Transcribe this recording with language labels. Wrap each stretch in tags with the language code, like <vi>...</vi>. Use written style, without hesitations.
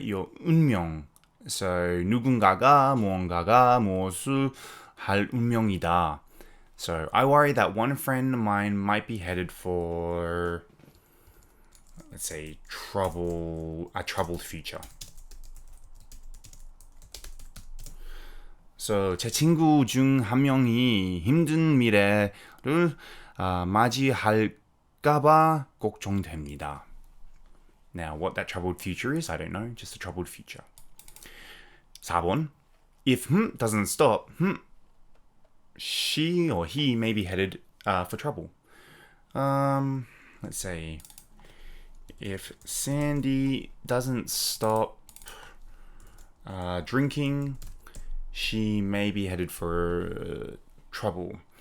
<en>Your 운명.</en> <ko>So 누군가가 무언가가 무엇을 할 운명이다.</ko> <en>So I worry that one friend of mine might be headed for, let's say, a troubled future. So</en> <ko>So 제 친구 중 한 명이 힘든 미래를 맞이할까봐 걱정됩니다.</ko> <en>Now, what that troubled future is, I don't know. Just a troubled future.</en> <ko>4번.</ko> <en>If doesn't stop, she or he may be headed for trouble. Let's say, if Sandy doesn't stop drinking, she may be headed for trouble.</en>